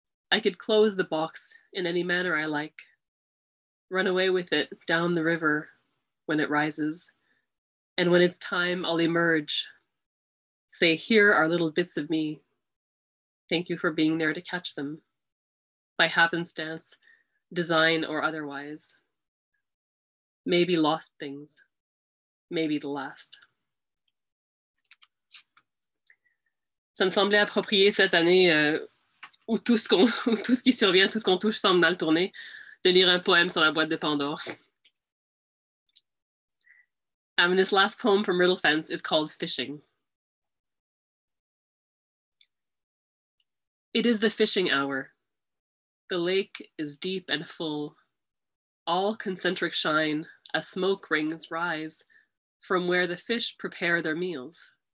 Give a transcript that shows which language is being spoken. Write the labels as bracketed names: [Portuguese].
[English] I could close the box in any manner I like, run away with it down the river when it rises, and when it's time, I'll emerge, say, here are little bits of me. Thank you for being there to catch them, by happenstance, design or otherwise. Maybe lost things, maybe the last. [French] Ça me semblait approprié cette année où tout ce qui survient, tout ce qu'on touche semble mal tourner, de lire un poème sur la boîte de Pandore. [English] This last poem from Riddle Fence is called Fishing. It is the fishing hour. The lake is deep and full. All concentric shine as smoke rings rise from where the fish prepare their meals.